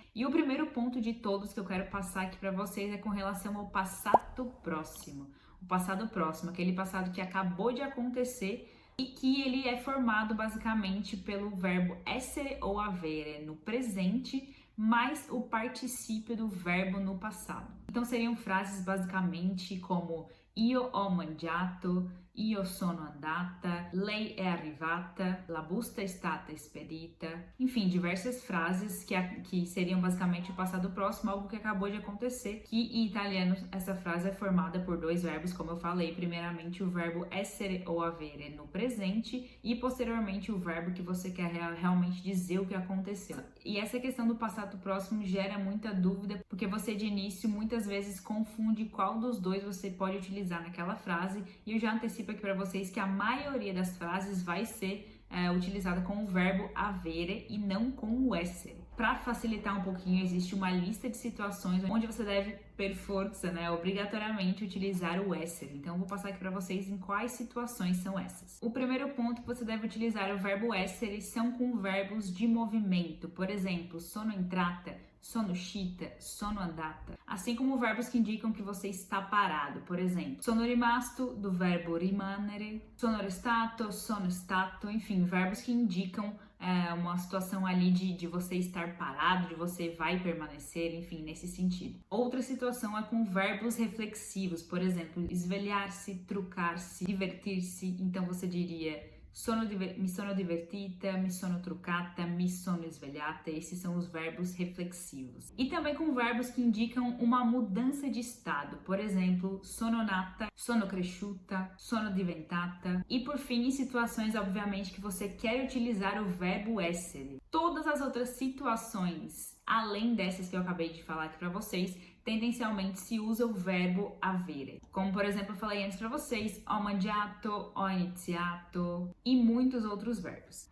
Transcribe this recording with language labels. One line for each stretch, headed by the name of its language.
Portuguese: E o primeiro ponto de todos que eu quero passar aqui para vocês é com relação ao passado próximo. O passado próximo, aquele passado que acabou de acontecer e que ele é formado basicamente pelo verbo essere ou avere no presente, mais o particípio do verbo no passado. Então seriam frases basicamente como
Italian: io ho mangiato, io sono andata, lei è arrivata, la busta è stata spedita.
Portuguese: Enfim, diversas frases que seriam basicamente o passado próximo, algo que acabou de acontecer, que em italiano essa frase é formada por 2 verbos, como eu falei, primeiramente o verbo essere ou avere no presente e posteriormente o verbo que você quer realmente dizer o que aconteceu. E essa questão do passado próximo gera muita dúvida, porque você de início muitas vezes confunde qual dos dois você pode utilizar naquela frase, e eu já antecipo aqui para vocês que a maioria das frases vai ser utilizada com o verbo avere e não com o essere. Para facilitar um pouquinho, existe uma lista de situações onde você deve,
Italian: per forza,
Portuguese: né, obrigatoriamente utilizar o essere. Então, eu vou passar aqui para vocês em quais situações são essas. O primeiro ponto que você deve utilizar o verbo essere são com verbos de movimento. Por exemplo,
Italian: sono entrata, sono uscita, sono andata.
Portuguese: Assim como verbos que indicam que você está parado. Por exemplo,
Italian: sono rimasto,
Portuguese: do verbo
Italian: rimanere, sono restato, sono stato.
Portuguese: Enfim, verbos que indicam uma situação ali de você estar parado, de você vai permanecer, enfim, nesse sentido. Outra situação é com verbos reflexivos, por exemplo, svegliar-se, trucar-se, divertir-se. Então você diria
Italian: mi sono divertita, mi sono truccata, mi sono svegliata.
Portuguese: Esses são os verbos reflexivos. E também com verbos que indicam uma mudança de estado. Por exemplo,
Italian: sono nata, sono cresciuta, sono diventata.
Portuguese: E por fim, em situações, obviamente, que você quer utilizar o verbo essere. Todas as outras situações, além dessas que eu acabei de falar aqui para vocês, tendencialmente se usa o verbo avere. Como, por exemplo, eu falei antes para vocês,
Italian: ho mangiato, ho iniziato
Portuguese: e muitos outros verbos.